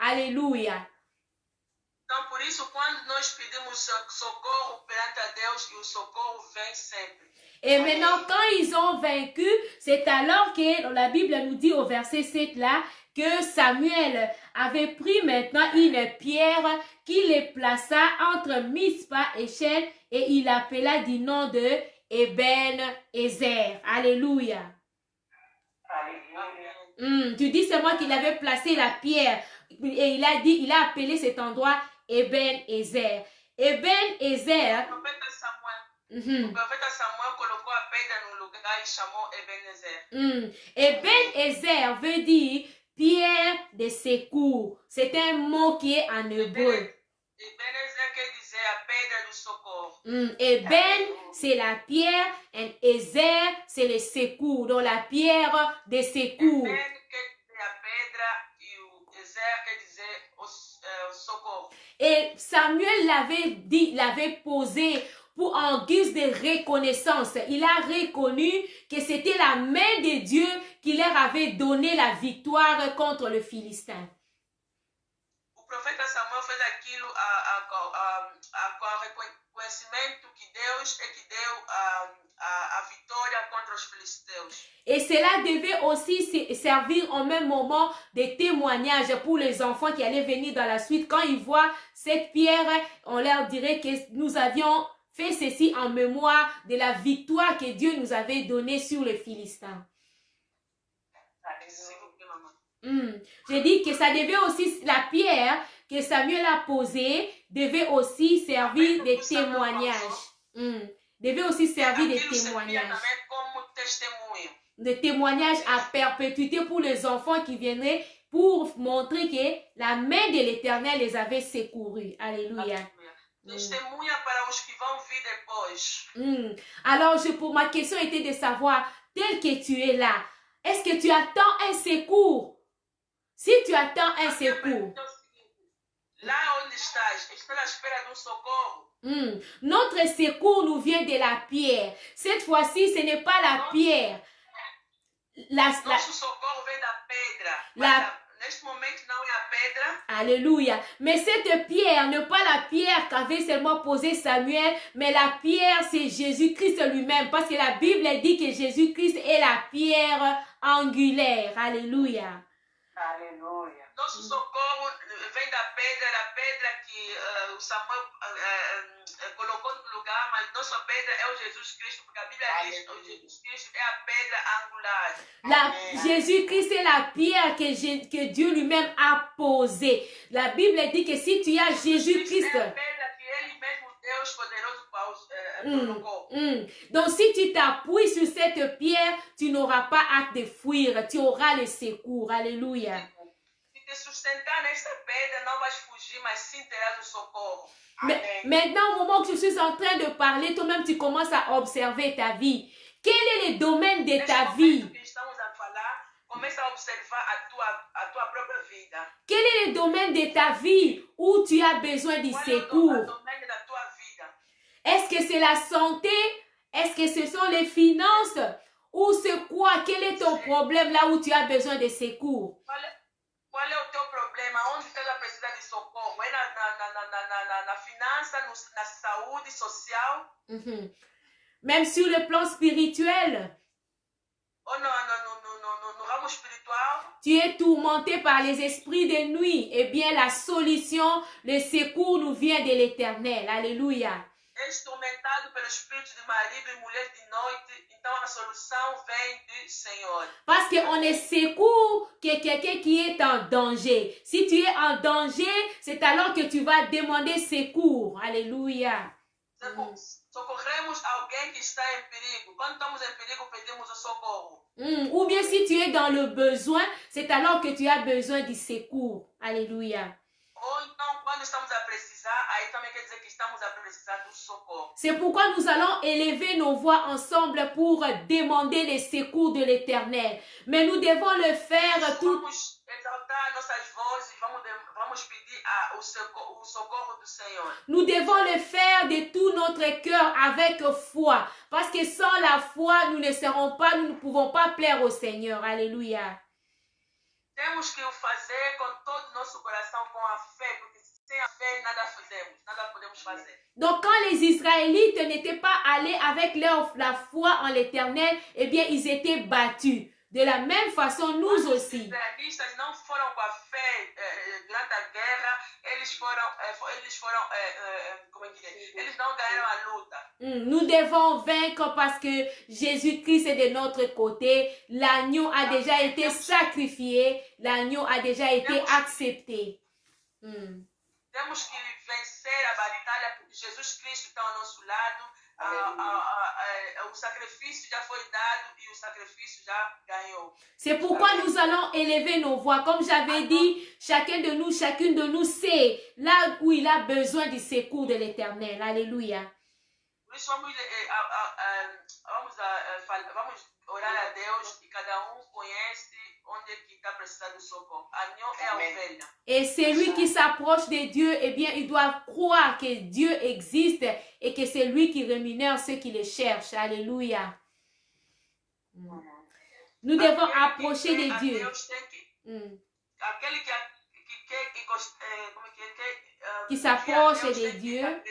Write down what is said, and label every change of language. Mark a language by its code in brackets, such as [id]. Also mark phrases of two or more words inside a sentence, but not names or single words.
[fr] Alléluia. [pt] Então, por isso, quando nós pedimos socorro perante a Deus, o socorro vem sempre. [fr] Et maintenant, quand ils ont vaincu, c'est alors que la Bible nous dit au verset 7 là, que Samuel avait pris maintenant une pierre qu'il les plaça entre Mispa et Shel et il appela du nom de Eben-Ezer. Alléluia. Tu dis seulement qu'il avait placé la pierre et il a appelé cet endroit Eben-Ezer. Eben-Ezer. [pt] O profeta Samuel colocou a pedra no lugar e chamou Ebenezer. [fr] Eben-Ezer veut dire pierre de secours. C'est un mot qui est en hébreu. [pt] Ebenezer quer dizer a pedra do socorro. [fr] Eben, c'est la pierre, et Ezer, c'est le secours, donc la pierre de secours. [pt] Ben quer dizer a pedra e o Ezer quer dizer o socorro. [fr] Et Samuel l'avait posé pour en guise de reconnaissance. Il a reconnu que c'était la main de Dieu qui leur avait donné la victoire contre le Philistin. [pt] O profeta Samuel fez aquilo com reconhecimento que Deus é que deu a vitória contra os filisteus. [fr] Et cela devait aussi servir en même moment de témoignage pour les enfants qui allaient venir dans la suite. Quand ils voient cette pierre, on leur dirait que nous avions fait ceci en mémoire de la victoire que Dieu nous avait donnée sur les Philistins. Je dis que ça devait aussi, la pierre que Samuel a posée devait aussi servir de témoignage. Devait aussi servir de témoignage. De témoignage à perpétuité pour les enfants qui viendraient pour montrer que la main de l'Éternel les avait secourus. Alléluia. [pt] Testemunha para os que vão vir depois. [fr] Alors, pour ma question était de savoir, tel que tu es là, est-ce que tu attends un secours? Si tu attends un secours. [pt] Lá onde estás à espera de socorro? [fr] Notre secours nous vient de la pierre. Cette fois-ci, ce n'est pas la pierre. [pt] Nosso socorro vem da pedra. Neste momento não é a pedra. [fr] Alléluia. Mais cette pierre n'est pas la pierre qu'avait seulement posée Samuel, mais la pierre, c'est Jésus-Christ lui-même. Parce que la Bible dit que Jésus-Christ est la pierre angulaire. Alléluia. [pt] Aleluia. Nosso socorro vem da pedra que o Samuel colocou no lugar, mas nossa pedra é o Jesus Cristo, porque a Bíblia diz que o Jesus Cristo é a pedra angular. [fr] Jésus-Christ est la pierre que Dieu lui-même a posée. La Bible dit que si tu as Jésus-Christ, [pt] é a pedra que ele mesmo, Deus poderoso, colocou. [fr] Donc si tu t'appuies sur cette pierre, tu n'auras pas hâte de fuir, tu auras le secours. Alléluia. [pt] Se te sustentar nesta pedra, não vais fugir, mas sim terás o socorro. [fr] Mais, maintenant, au moment que je suis en train de parler, toi-même tu commences à observer ta vie. Quel est le domaine de ta vie? [pt] Começa a observar a tua própria vida. [fr] Quel est le domaine de ta vie où tu as besoin du secours? Est-ce que c'est la santé? Est-ce que ce sont les finances? Ou c'est quoi? Quel est ton problème là où tu as besoin de secours? [pt] Qual é o teu problema? Onde você precisa de socorro? É na finança, na saúde social? [fr] Même sur le plan spirituel? [pt] Ou no ramo spiritual? [fr] Tu es tourmenté par les esprits de nuit. Eh bien, la solution, le secours nous vient de l'Éternel. Alléluia. [pt] És tormentado pelo espírito de marido e mulher de noite, então a solução vem do Senhor. [fr] Parce qu'on est secours que quelqu'un qui est en danger. Si tu es en danger, c'est alors que tu vas demander secours. Alléluia. [pt] Socorremos alguém que está em perigo. Quando estamos em perigo, pedimos o socorro. [fr] Ou bien si tu es dans le besoin, c'est alors que tu as besoin du secours. Alléluia. [pt] Ou então, quando estamos a precisar, aí também quer dizer que estamos a precisar do socorro. [fr] C'est pourquoi nous allons élever nos voix ensemble pour demander les secours de l'Éternel. Mais nous devons le faire tout. [pt] Vamos exaltar nossas vozes, vamos pedir o socorro do Senhor. [fr] Nous devons le faire de tout notre cœur avec foi. Parce que sans la foi, nous ne pouvons pas plaire au Seigneur. Alléluia. [pt] Temos que o fazer com todo o nosso coração, com a fé, porque sem a fé nada fazemos, nada podemos fazer. [fr] Donc quand les Israélites n'étaient pas allés avec la foi en l'Éternel, eh bien ils étaient battus. De la même façon, nous aussi. [pt] Os israelitas não foram com a fé durante a guerra, eles não ganharam a luta. [fr] Nous devons vaincre parce que Jésus-Christ est de notre côté. L'agneau a déjà été sacrifié. L'agneau a déjà été accepté. [pt] Temos que vencer vencer a batalha, porque Jesus Cristo está ao nosso lado. O sacrifício já foi dado e o sacrifício já ganhou. [fr] C'est pourquoi nous allons élever nos voix. Comme j'avais dit, chacun de nous, chacune de nous sait là où il a besoin du secours de l'Éternel. Alléluia. [pt] Por isso vamos orar a Deus e cada um conhece onde que está precisando de socorro. Agnon é a ovelha. [fr] Et celui qui s'approche de Dieu, eh bien, il doit croire que Dieu existe et que c'est lui qui rémunère ceux qui le cherchent. Alléluia. Nous devons approcher de Dieu. [pt] Aquele [fr] qui s'approche de Dieu.